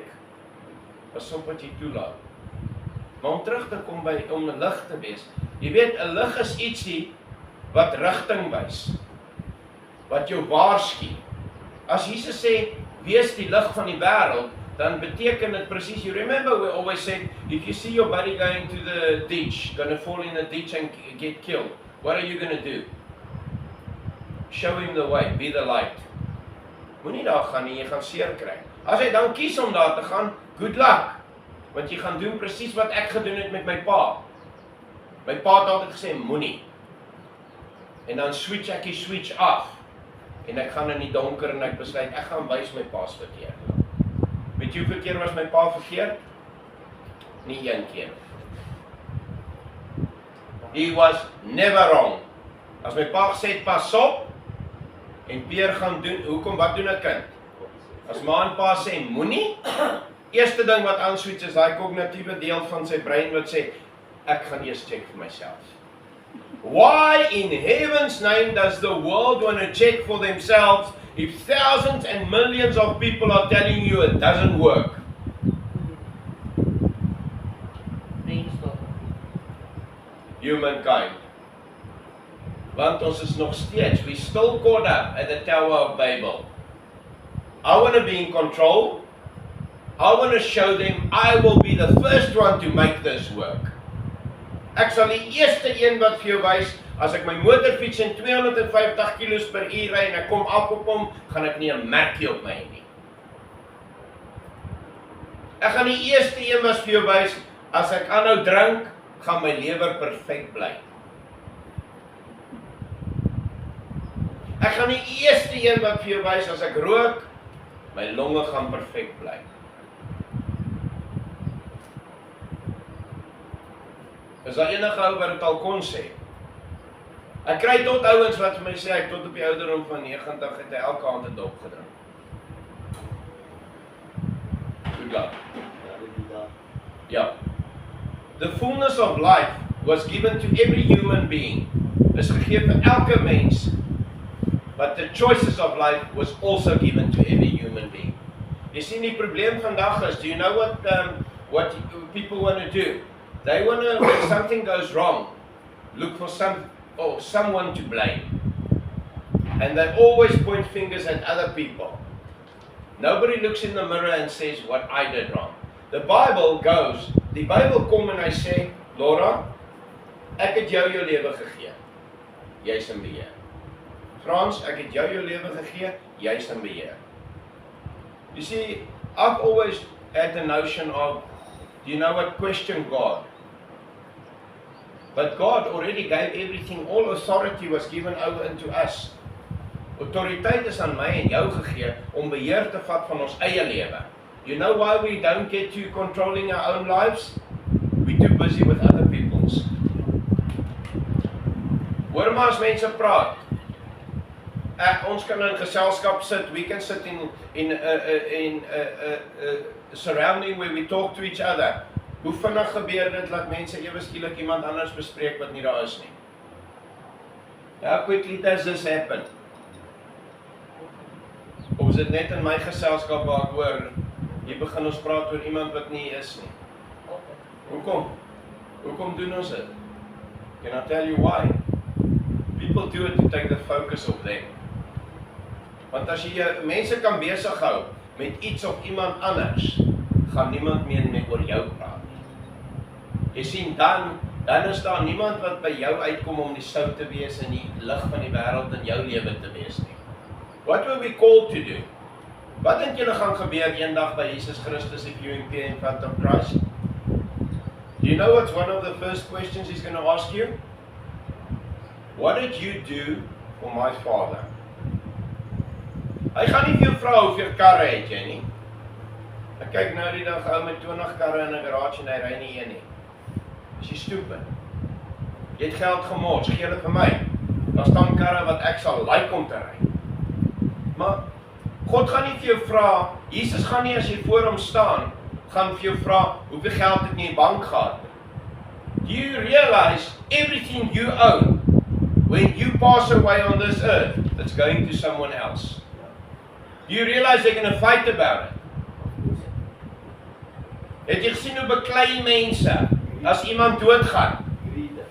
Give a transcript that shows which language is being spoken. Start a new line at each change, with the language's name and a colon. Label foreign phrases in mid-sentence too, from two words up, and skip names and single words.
Afrikaans: Pas op wat jy toelaat. Maar om terug te kom om 'n lig te wees. Jy weet, 'n lig is ietsie wat rigting wys, wat jou waarsku. As Jesus sê, wees die lig van die wêreld, dan beteken dit presies,
English: you remember we always said, if you see your buddy going to the ditch, gonna fall in the ditch and get killed, what are you gonna do? Show him the way, be the light.
Afrikaans: Moenie daar gaan nie, jy gaan seer kry. As hy dan kies om daar te gaan,
English: good luck.
Afrikaans: Want jy gaan doen presies wat ek gedoen het met my pa. My pa het altyd gesê, moenie. En dan switch ek die switch af. En ek gaan in die donker en ek besluit, ek gaan wys my pa's verkeerd. Weet jy hoeveel keer was my pa verkeerd? Nie een keer.
English: He was never wrong.
Afrikaans: As my pa gesê, pas op, en Peer gaan doen, hoekom, wat doen 'n kind? As ma en pa sê, moenie, eerste ding wat aanswitch is, daai kognitiewe deel van sy brein wat sê, ek gaan eers check vir myself.
English: Why in heaven's name does the world want to check for themselves if thousands and millions of people are telling you it doesn't work? Humankind.
Afrikaans: Want ons is nog steeds,
English: we still caught up at the Tower of Babel. I want to be in control. I want to show them I will be the first one to make this work.
Afrikaans: Ek sal die eerste een wat vir jou wys, as ek my motorfiets in 250 km/h ry en ek kom af op hom, gaan ek nie 'n merkie op my hê nie. Ek gaan die eerste een was vir jou wys, as ek aanhou drink, gaan my lewer perfek bly. Ek gaan die eerste een wat vir jou wys, as ek rook, my longe gaan perfek bly. Is daar enige ou wat dit al kon sê? Ek kry tot ouens wat vir my sê, ek tot op die ouderdom van 90 het hy elke aand 'n dop gedrink.
English: Good God. Ja. The fullness of life was given to every human being.
Afrikaans: Is gegee vir elke mens.
English: But the choices of life was also given to every human being.
Afrikaans: Jy sien die probleem vandag is,
English: do you know what people want to do? They want to, when something goes wrong, look for someone to blame. And they always point fingers at other people. Nobody looks in the mirror and says what I did wrong. The Bible
Afrikaans: kom en hy sê, Laura, ek het jou lewe gegee. Jy's in beheer. Frans, ek het jou lewe gegee, jy's in beheer.
English: You see, I've always had the notion of, do you know what, question God. But God already gave everything, all authority was given over unto us.
Afrikaans: Autoriteit is aan my en jou gegee om beheer te vat van ons eie lewe.
English: You know why we don't get to controlling our own lives? We're too busy with other people's.
Afrikaans: Hoor maar as mense praat. Ons kan in geselskap sit,
English: we can sit in surrounding where we talk to each other.
Afrikaans: Hoe vinnig gebeur dit dat mense ewe skielik iemand anders bespreek wat nie daar is nie?
English: How quickly does this happen?
Afrikaans: Of is dit net in my geselskap waar ek hoor, hier begin ons praat oor iemand wat nie is nie? Hoekom? Hoekom doen ons dit?
English: Can I tell you why? People do it to take the focus of them.
Afrikaans: Want as jy mense kan besig hou met iets of iemand anders, gaan niemand meer met oor jou praat. Jy sien, dan is daar niemand wat by jou uitkom om die sout te wees en die lig van die wêreld in jou lewe te wees nie.
English: What were we called to do?
Afrikaans: Wat dink julle gaan gebeur eendag by Jesus Christus
English: if you appear in front of Christ? Do you know what's one of the first questions he's going to ask you? What did you do for my Father?
Afrikaans: Hy gaan nie vir jou vra hoeveel karre het jy nie. Ek kyk nou die dag ou met 20 karre in 'n garage en hy ry nie een nie. Is jy stupid? Jy het geld gemors, gee hulle vir my. Daar staan karre wat ek sal like om te ry. Maar God gaan nie vir jou vra, Jesus gaan nie as jy voor hom staan, gaan vir jou vra, hoeveel geld het jy in die bank gehad?
English: Do you realize everything you own, when you pass away on this earth, it's going to someone else? Do you realize they're going to fight about it?
Afrikaans: Het jy gesien hoe beklei mense, as iemand doodgaan?